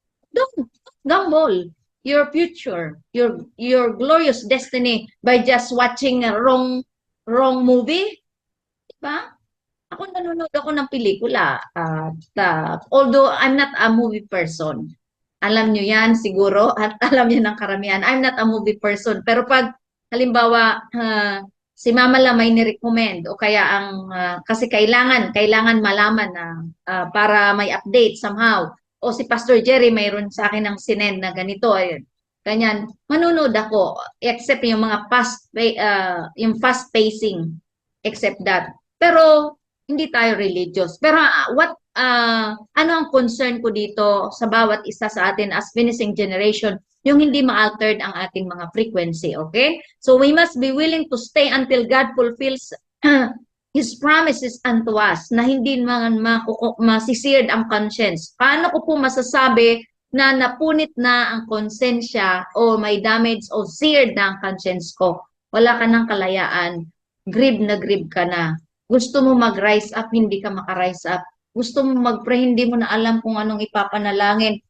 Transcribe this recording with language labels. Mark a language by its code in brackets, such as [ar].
[en] Don't gamble your future, your glorious destiny by just watching a wrong movie. [tl] Diba? Ako nanonood ako ng pelikula. [en] Although I'm not a movie person. [tl] Alam nyo yan siguro at alam nyo ng karamihan. [en] I'm not a movie person. [tl] Pero pag halimbawa si Mama lang may ni-recommend o kaya kasi kailangan malaman na para may update somehow. O si Pastor Jerry mayroon sa akin ng sinend na ganito, ayun. Ganyan, manunood ako except yung mga yung [en] fast pacing except that. [tl] Pero hindi tayo religious. Pero ano ang concern ko dito sa bawat isa sa atin [en] as finishing generation, [tl] yung hindi ma-altered ang ating mga frequency, okay? [en] So we must be willing to stay until God fulfills His promises unto us [tl] na hindi masisired ang conscience. Paano ko po masasabi na napunit na ang konsensya o may damage o seared na ang conscience ko? Wala ka ng kalayaan. Grieve na grieve ka na. Gusto mo mag-rise up, hindi ka maka-rise up. Gusto mo mag-pray, hindi mo na alam kung anong ipapanalangin.